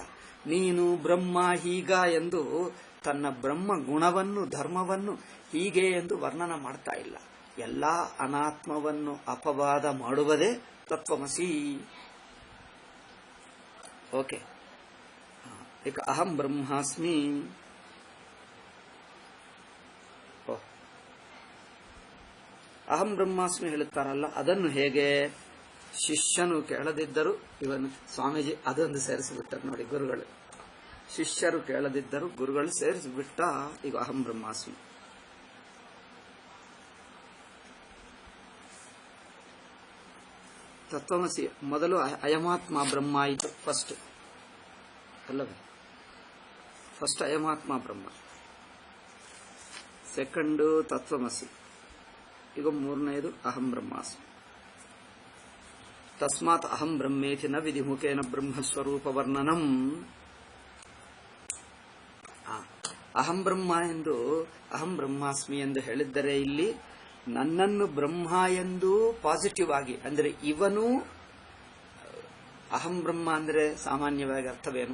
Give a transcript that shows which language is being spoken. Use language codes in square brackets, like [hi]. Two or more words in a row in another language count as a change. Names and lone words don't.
[kn] ನೀನು ಬ್ರಹ್ಮ ಹೀಗ ಎಂದು ತನ್ನ ಬ್ರಹ್ಮ ಗುಣವನ್ನು ಧರ್ಮವನ್ನು ಹೀಗೆ ಎಂದು ವರ್ಣನ ಮಾಡ್ತಾ ಇಲ್ಲ. ಎಲ್ಲಾ ಅನಾತ್ಮವನ್ನು ಅಪವಾದ ಮಾಡುವುದೇ ತತ್ವಮಸಿ. ಓಕೆ, ಈಗ [sa] ಅಹಂ ಬ್ರಹ್ಮಾಸ್ಮಿ. ಅಹಂ ಬ್ರಹ್ಮಾಸ್ಮಿ [kn] ಹೇಳುತ್ತಾರಲ್ಲ, ಅದನ್ನು ಹೇಗೆ ಶಿಷ್ಯನು ಕೇಳದಿದ್ದರು, ಇವನು ಸ್ವಾಮೀಜಿ ಅದೊಂದು ಸೇರಿಸಿಬಿಟ್ಟರು ನೋಡಿ ಗುರುಗಳು. ಶಿಷ್ಯರು ಕೇಳದಿದ್ದರು, ಗುರುಗಳು ಸೇರಿಸಿಬಿಟ್ಟ. ಈಗ [sa] ಅಹಂ ಬ್ರಹ್ಮಾಸ್ಮಿ. [kn] ತತ್ವಮಸಿ ಮೊದಲು [sa] ಅಯಮಾತ್ಮ ಬ್ರಹ್ಮ [kn] ಆಯಿತು, ಫಸ್ಟ್ ಅಲ್ಲವೇ? ಫಸ್ಟ್ [sa] ಅಯಮಾತ್ಮ ಬ್ರಹ್ಮ, [kn] ಸೆಕೆಂಡು ತತ್ವಮಸಿ, ಈಗ ಮೂರನೆಯದು [sa] ಅಹಂ ಬ್ರಹ್ಮಾಸ್ಮಿ. ತಸ್ಮಾತ್ ಅಹಂ ಬ್ರಹ್ಮೇತಿ ನ ವಿಧಿಮುಖೇನ ಬ್ರಹ್ಮಸ್ವರೂಪ ವರ್ಣನಂ. ಅಹಂ ಬ್ರಹ್ಮ [kn] ಎಂದು [sa] ಅಹಂ ಬ್ರಹ್ಮಾಸ್ಮಿ [kn] ಎಂದು ಹೇಳಿದ್ದರೆ ಇಲ್ಲಿ ನನ್ನನ್ನು ಬ್ರಹ್ಮ ಎಂದು ಪಾಸಿಟಿವ್ ಆಗಿ, ಅಂದರೆ ಇವನು [sa] ಅಹಂ ಬ್ರಹ್ಮ [kn] ಅಂದರೆ ಸಾಮಾನ್ಯವಾಗಿ ಅರ್ಥವೇನು?